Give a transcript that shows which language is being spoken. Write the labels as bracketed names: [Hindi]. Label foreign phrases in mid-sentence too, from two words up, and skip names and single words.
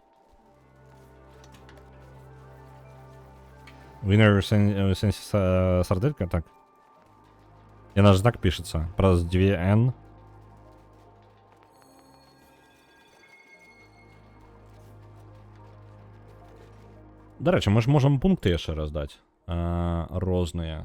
[Belarusian] Winner в сенсі сарделька, так? Яна ж так пішецца, праз 2N. Дарэчы, мы ж можам пункты яшчэ раздаць. Розныя.